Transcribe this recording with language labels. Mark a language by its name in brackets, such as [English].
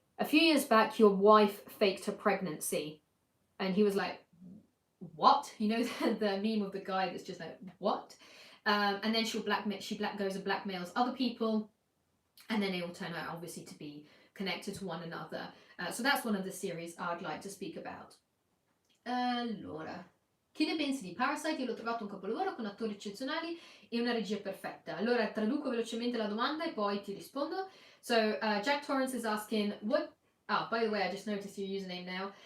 [English] A few years back, your wife faked her pregnancy." And he was like, "What?" The meme of the guy that's just like, "What?" And then she goes and blackmails other people, and then they all turn out obviously to be connected to one another. So that's one of the series I'd like to speak about. [Italian] Allora, che ne pensi di Parasite? Io l'ho trovato un capolavoro con attori eccezionali e una regia perfetta. Allora traduco velocemente la domanda e poi ti rispondo. [English] So Jack Torrance is asking, by the way, I just noticed your username now.